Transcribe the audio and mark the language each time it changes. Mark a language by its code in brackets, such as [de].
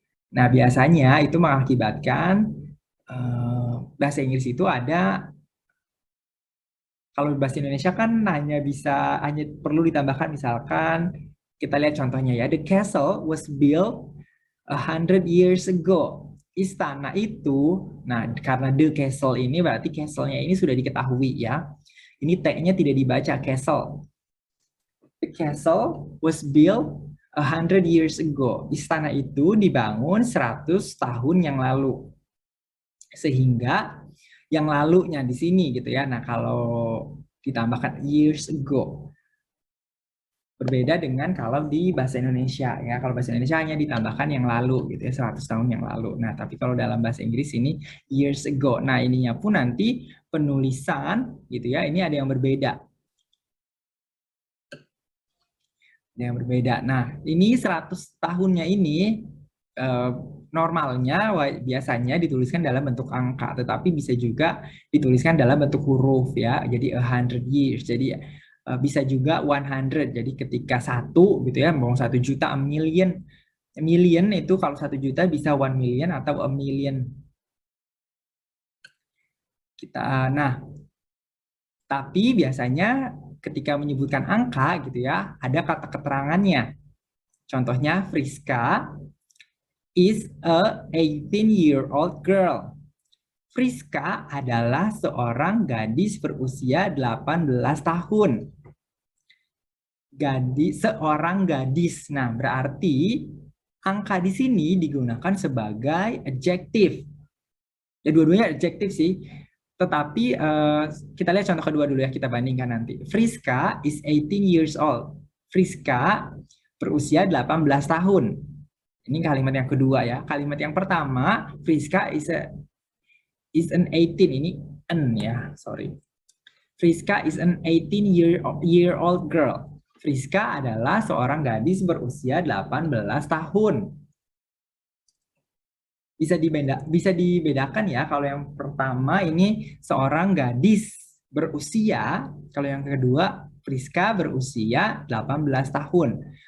[id] Nah, biasanya itu mengakibatkan bahasa Inggris itu ada, kalau bahasa Indonesia kan hanya perlu ditambahkan, misalkan kita lihat contohnya ya, [en] the castle was built 100 years ago. [id] Istana itu, nah karena the castle ini berarti castle-nya ini sudah diketahui ya. Ini T-nya tidak dibaca castle. [en] The castle was built 100 years ago. [id] Istana itu dibangun 100 tahun yang lalu. Sehingga yang lalunya di sini gitu ya. Nah, kalau ditambahkan years ago, berbeda dengan kalau di bahasa Indonesia ya. Kalau bahasa Indonesia hanya ditambahkan yang lalu gitu ya, 100 tahun yang lalu. Nah, tapi kalau dalam bahasa Inggris ini years ago. Nah, ininya pun nanti penulisan gitu ya, ini ada yang berbeda. Ada yang berbeda. Nah, ini 100 tahunnya ini normalnya biasanya dituliskan dalam bentuk angka, tetapi bisa juga dituliskan dalam bentuk huruf ya. Jadi 100 years. Jadi bisa juga 100. Jadi ketika 1 gitu ya, mau 1 juta, a million. A million itu kalau 1 juta bisa 1 million atau a million. Nah, tapi biasanya ketika menyebutkan angka gitu ya, ada kata keterangannya. [en] Contohnya, Friska is a 18-year-old girl. [id] Friska adalah seorang gadis berusia 18 tahun. Seorang gadis. Nah, berarti angka di sini digunakan sebagai adjektif. Ya, dua-duanya adjektif sih. Tetapi kita lihat contoh kedua dulu ya, kita bandingkan nanti. [en] Friska is 18 years old. [id] Friska berusia 18 tahun. Ini kalimat yang kedua ya. [en] Kalimat yang pertama, Friska is an 18. [id] Ini an ya, sorry. [en] Friska is an 18-year-old girl. [id] Friska adalah seorang gadis berusia 18 tahun. Bisa dibedakan ya, kalau yang pertama ini seorang gadis berusia, kalau yang kedua Friska berusia 18 tahun.